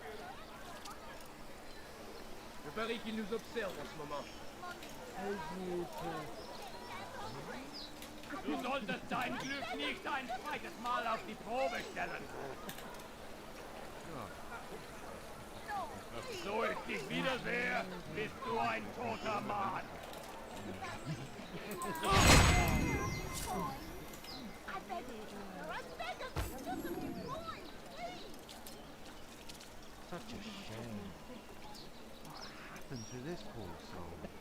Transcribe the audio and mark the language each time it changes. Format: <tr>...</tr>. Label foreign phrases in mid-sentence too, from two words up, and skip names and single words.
<fr>Le baril qui nous observe en ce moment.</fr> <de>Du solltest dein Glück nicht ein zweites Mal auf die Probe stellen. So, ich dich wiedersehe, bist du ein toter Mann.</de> <en>I beg you, sir. I beg of you. Just a few coins, please. Such a shame. happened to this poor soul?</en>